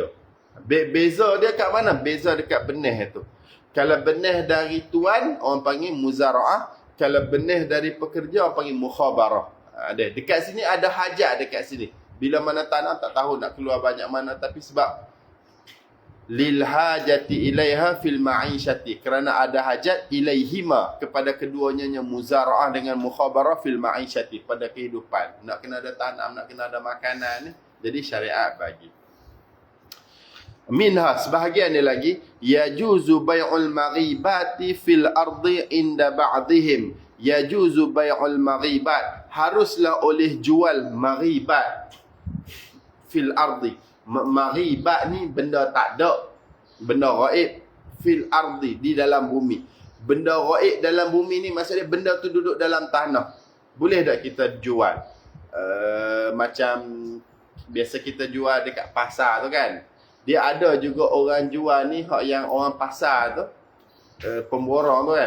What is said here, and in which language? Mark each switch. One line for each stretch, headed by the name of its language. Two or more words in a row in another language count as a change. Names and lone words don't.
Malay: Beza dia kat mana? Beza dekat benih tu. Kalau benih dari tuan, orang panggil muzara'ah. Kalau benih dari pekerja, orang panggil mukhabarah. Dekat sini ada hajat dekat sini. Bila mana tanam tak tahu nak keluar banyak mana, tapi sebab
Arabic: للحاجة إليها في المعيشة,
Malay: kerana ada
Arabic: حاجة إليهما,
Malay: kepada keduanya, muzara'ah dengan mukhabarah
Arabic: في المعيشة,
Malay: pada kehidupan. Nak kena ada tanam, nak kena ada makanan ni, jadi syariat bagi. Minha, sebahagian ni lagi,
Arabic: يجوز بيع المغيبات في الأرض عند بعضهم. يجوز بيع المغيبات,
Malay: haruslah oleh jual maghibat
Arabic: في الأرض.
Malay: Maghibat ni benda tak ada, benda ghaib,
Arabic: في الأرض,
Malay: di dalam bumi. Benda ghaib dalam bumi ni maksudnya benda tu duduk dalam tanah. Boleh tak kita jual? macam biasa kita jual dekat pasar tu kan. Dia ada juga orang jual ni hak yang orang pasar tu, pemborong tu kan.